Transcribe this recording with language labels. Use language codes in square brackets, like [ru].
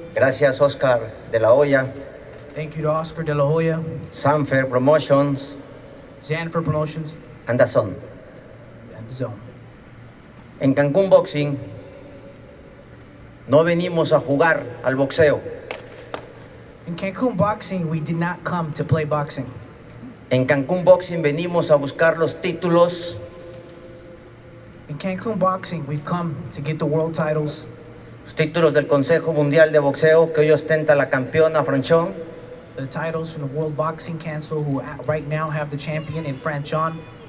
[es] Gracias, Oscar de la Hoya. [en] Thank you to Oscar de la Hoya. [es] Sanfer Promotions. [en] Zanfer Promotions. And the Zone. And the Zone. [es] En Cancún Boxing, no venimos a jugar al boxeo. [en] In Cancun Boxing, we did not come to play boxing. [es] En Cancún Boxing venimos a buscar los títulos. [en] In Cancun Boxing, we've come to get the world titles. [es] Los títulos del Consejo Mundial de Boxeo que hoy ostenta la campeona Franchón. [en] The titles from the World Boxing Council, who right now have the champion in Franchon.